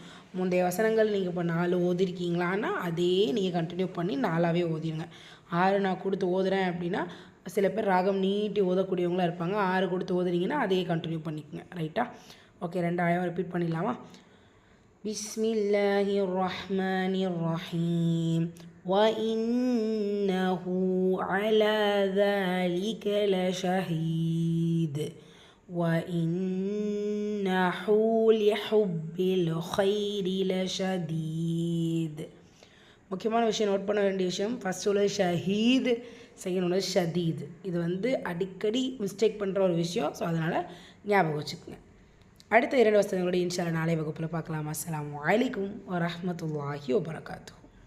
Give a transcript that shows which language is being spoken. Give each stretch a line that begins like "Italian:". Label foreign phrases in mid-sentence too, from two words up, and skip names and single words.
Tamil: முந்தைய வசனங்கள் நீங்கள் இப்போ 4 ஓதிருக்கீங்களான்னா அதே நீங்கள் கண்டினியூ பண்ணி 4ஆகவே ஓதிடுங்க. 6 நான் கொடுத்து ஓதுறேன் அப்படின்னா சில பேர் ராகம் நீட்டி ஓதக்கூடியவங்களாக இருப்பாங்க. 6 கொடுத்து ஓதுறீங்கன்னா அதையே கண்டினியூ பண்ணிக்கோங்க. ரைட்டா? ஓகே, 2 ஆயம் ரிப்பீட் பண்ணிடலாமா?
Arabic: بسم الله الرحمن الرحيم. وَإِنَّهُ عَلَى ذَلِكَ لَشَهِيدٌ وَإِنَّهُ لِحُبِّ الْخَيْرِ لَشَدِيدٌ.
Tamil: முக்கியமான விஷயம், நோட் பண்ண வேண்டிய விஷயம், ஃபஸ்ட்டு உள்ளது ஷஹீத், செகண்ட் உள்ளது ஷதீத். இது வந்து அடிக்கடி மிஸ்டேக் பண்ணுற ஒரு விஷயம். ஸோ அதனால் ஞாபகம் வச்சுக்கோங்க. அடுத்த 2 வசனங்களோட
Arabic: إن شاء الله
Tamil: நாளை வகுப்பில் பார்க்கலாம்.
Arabic: السلام عليكم ورحمة الله وبركاته.